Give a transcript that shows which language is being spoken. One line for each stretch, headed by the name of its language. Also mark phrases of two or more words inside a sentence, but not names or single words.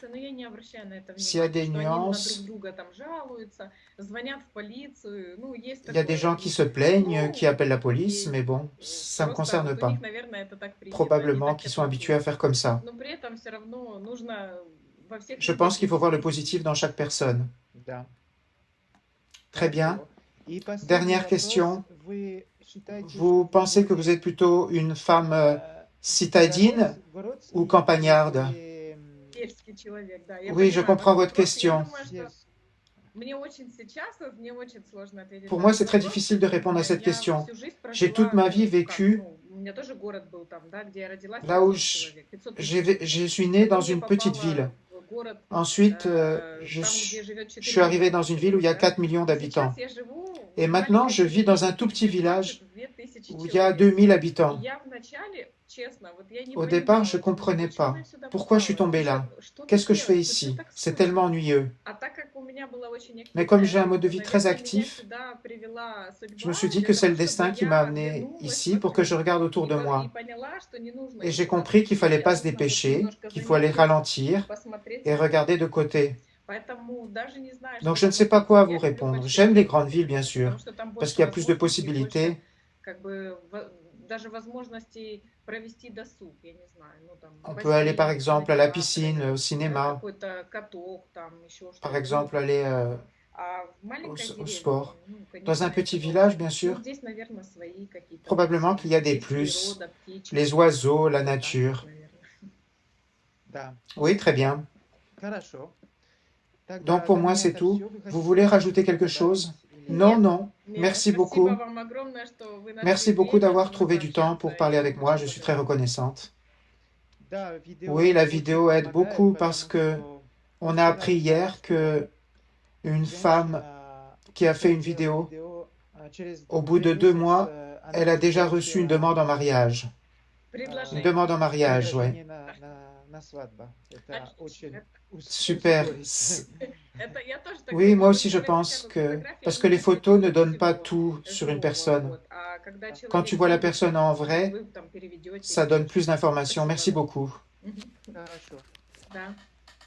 French: S'il y a des nuances, il y a des gens qui se plaignent, qui appellent la police, mais bon, ça ne me concerne pas. Probablement qu'ils sont habitués à faire comme ça. Je pense qu'il faut voir le positif dans chaque personne.
Russian: Да.
French: Très bien.
Russian: И последний
French: Dernière
Russian: вопрос.
French: question.
Russian: Вы считаете,
French: Vous
Russian: что
French: pensez que
Russian: вы,
French: vous êtes plutôt une femme citadine
Russian: городский
French: ou campagnarde?
Russian: или, Сельский человек, да.
French: Oui, je comprends votre
Russian: вопрос.
French: question.
Russian: Я думаю, что сельский? мне очень сложно ответить
French: Pour
Russian: на
French: moi,
Russian: этот
French: c'est très
Russian: вопрос.
French: difficile de répondre à cette
Russian: Я
French: question.
Russian: всю жизнь
French: J'ai
Russian: прожила,
French: toute ma vie
Russian: ну, как,
French: vécu
Russian: ну, у меня тоже город был там, да, где я родилась,
French: là où
Russian: 500 человек, 500 тысяч
French: je suis né dans
Russian: Потом я
French: une petite
Russian: попала
French: ville.
Russian: в город,
French: Ensuite, je
Russian: там, где живет
French: suis
Russian: 4
French: arrivé
Russian: миллиона
French: dans une ville où il y a
Russian: человек,
French: 4 millions
Russian: да.
French: d'habitants.
Russian: Сейчас я живу
French: Et
Russian: в
French: maintenant,
Russian: маленькой
French: je vis dans un
Russian: деревне,
French: tout petit
Russian: где
French: village
Russian: 22 000
French: où il y a
Russian: человек.
French: 2000
Russian: И
French: habitants.
Russian: я вначале, честно, вот я не
French: Au départ, je ne
Russian: понимала, думаю,
French: comprenais
Russian: почему
French: pas
Russian: я сюда
French: pourquoi je suis
Russian: попала,
French: tombé là.
Russian: что тут
French: Qu'est-ce que je fais
Russian: делать, тут всё
French: ici?
Russian: так
French: C'est
Russian: сложно.
French: tellement ennuyeux.
Russian: А так как у меня была очень
French: Mais comme j'ai
Russian: активная
French: un mode de
Russian: жизнь,
French: vie très
Russian: наверное, меня
French: actif,
Russian: сюда привела
French: je me suis
Russian: судьба
French: dit
Russian: для
French: que c'est
Russian: того,
French: le destin
Russian: чтобы
French: qui m'a
Russian: я
French: amené
Russian: вернулась
French: ici pour que je
Russian: вокруг
French: regarde autour
Russian: и
French: de
Russian: и
French: moi.
Russian: поняла, что не нужно
French: Et j'ai
Russian: идти
French: compris qu'il ne fallait
Russian: навстречу,
French: pas
Russian: а
French: se
Russian: нужно вот
French: dépêcher,
Russian: немножко
French: qu'il faut aller
Russian: замедлиться,
French: ralentir
Russian: посмотреть
French: et
Russian: вокруг.
French: regarder de côté.
Russian: Поэтому даже не знаю,
French: Donc
Russian: что
French: je ne sais
Russian: вам
French: pas quoi
Russian: ответить.
French: vous
Russian: Я люблю
French: répondre.
Russian: большие
French: J'aime les
Russian: города,
French: grandes villes, bien
Russian: потому
French: sûr,
Russian: что там
French: parce
Russian: больше
French: qu'il y a plus de
Russian: возможностей,
French: possibilités.
Russian: больше как бы даже возможностей провести досуг, я не знаю, ну там
French: On peut aller par
Russian: бассейн,
French: exemple à la
Russian: кинотеатры,
French: piscine, au cinéma,
Russian: какой-то каток, там еще
French: par
Russian: что-то. Ну,
French: exemple aller
Russian: а в
French: au,
Russian: маленькой
French: au
Russian: деревне,
French: sport.
Russian: ну,
French: Dans un
Russian: конечно,
French: petit
Russian: этого
French: village,
Russian: нет.
French: bien
Russian: Ну,
French: sûr,
Russian: здесь, наверное, свои какие-то
French: probablement
Russian: плюсы.
French: qu'il y a des
Russian: Здесь
French: plus.
Russian: природа, птички,
French: Les oiseaux, la
Russian: так,
French: nature.
Russian: наверное. Да.
French: Oui, très bien.
Russian: Хорошо.
French: Donc
Russian: Тогда
French: pour
Russian: для
French: moi,
Russian: меня
French: c'est
Russian: это
French: tout.
Russian: всё. Вы
French: Vous
Russian: хотите
French: voulez rajouter
Russian: что-то
French: quelque
Russian: добавить
French: chose?
Russian: или
French: Non,
Russian: Нет,
French: non.
Russian: нет,
French: Merci
Russian: спасибо
French: beaucoup.
Russian: вам огромное, что вы нашли
French: Merci beaucoup
Russian: время
French: d'avoir
Russian: со мной
French: trouvé du temps pour
Russian: пообщаться.
French: parler
Russian: Я
French: avec
Russian: вам
French: moi.
Russian: очень
French: Je suis très
Russian: благодарна.
French: reconnaissante.
Russian: Да, видео
French: Oui, la
Russian: очень
French: vidéo aide
Russian: помогает,
French: beaucoup parce
Russian: потому
French: que
Russian: что
French: on a
Russian: вчера
French: appris
Russian: узнал,
French: hier
Russian: что
French: que une femme
Russian: женщина
French: qui a fait une
Russian: сделала
French: vidéo,
Russian: видео, через
French: au bout de 2
Russian: 2
French: mois,
Russian: месяца она
French: elle a déjà reçu une
Russian: получила
French: demande en mariage. Une
Russian: Предложение.
French: demande en mariage, ouais.
Russian: приглашение на свадьбу. Это Отлично. очень
French: Super.
Russian: ускорить. Это я тоже так
French: Oui,
Russian: думаю.
French: moi
Russian: Вот
French: aussi je
Russian: человек
French: pense
Russian: хотя бы
French: que...
Russian: фотография
French: Parce que
Russian: не
French: les
Russian: дает
French: photos ne
Russian: ничего
French: donnent pas tout sur une
Russian: живого,
French: personne.
Russian: вот. А когда
French: Quand tu
Russian: человек
French: vois la
Russian: видит,
French: personne en vrai,
Russian: вы там переведете
French: ça donne plus
Russian: или что-то.
French: d'informations.
Russian: Спасибо
French: Merci
Russian: вам.
French: beaucoup. Мгм.
Russian: Хорошо. Да.